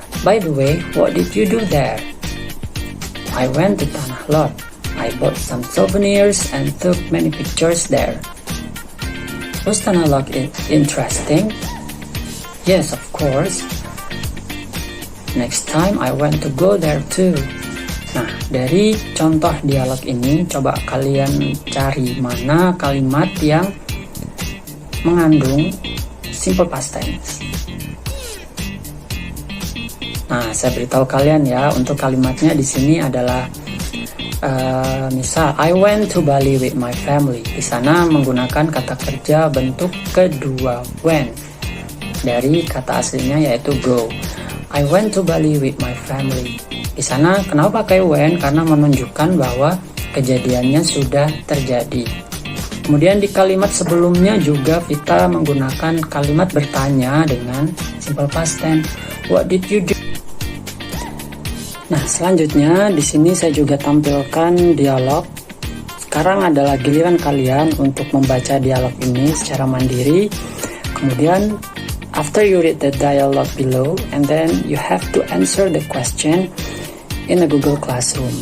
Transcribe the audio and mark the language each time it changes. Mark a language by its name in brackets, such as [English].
[English] By the way, what did you do there? I went to Tanah Lot. I bought some souvenirs and took many pictures there. Was Tanah Lot interesting? Yes, of course. Next time I want to go there too. [Indonesian] Nah, dari contoh dialog ini coba kalian cari mana kalimat yang mengandung simple past tense. Nah, saya beritahu kalian ya, untuk kalimatnya di sini adalah misal [English] I went to Bali with my family. [Indonesian] Di sana menggunakan kata kerja bentuk kedua when dari kata aslinya yaitu go. [English] I went to Bali with my family. [Indonesian] Di sana kenapa pakai when? Karena menunjukkan bahwa kejadiannya sudah terjadi. Kemudian di kalimat sebelumnya juga Vita menggunakan kalimat bertanya dengan simple past tense. [English] What did you do? [Indonesian] Nah, selanjutnya di sini saya juga tampilkan dialog. Sekarang adalah giliran kalian untuk membaca dialog ini secara mandiri. Kemudian [English] after you read the dialogue below and then you have to answer the question in a Google Classroom.